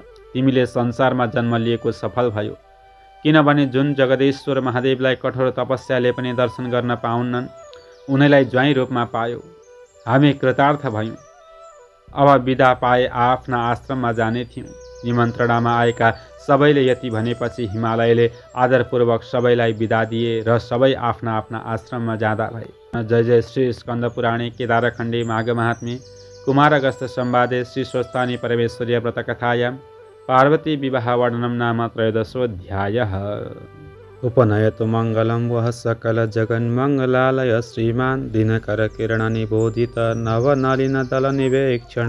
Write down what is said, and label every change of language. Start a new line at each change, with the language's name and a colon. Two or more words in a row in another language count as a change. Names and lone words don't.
Nepali: तिमीले संसारमा जन्म लिएको सफल भयो, किनभने जुन जगदीश्वर महादेवलाई कठोर तपस्याले पनि दर्शन गर्न पाउन्नन्, उनीलाई ज्वाइँ रूपमा पायो। हामी कृतार्थ भयौँ। अब बिदा पाए आफ्ना आश्रममा जाने थियौँ। निमन्त्रणामा आएका सबैले यति भनेपछि हिमालयले आदरपूर्वक सबैलाई बिदा दिए र सबै आफ्ना आफ्ना आश्रममा जाँदा भए।
Sanskrit: जय जय श्री स्कन्द पुराणे केदारखण्डे माघ महात्म्ये कुमारगस्थ संवादे श्री स्वस्तानि परमेश्वर्य व्रत कथायां पार्वती विवाह वर्णनम नाम 13 उपनयतु मङ्गलं वः सकल जगन्मङ्गलालय श्रीमान् दिनकर किरण निबोधित नवनलिन दल निवेक्षण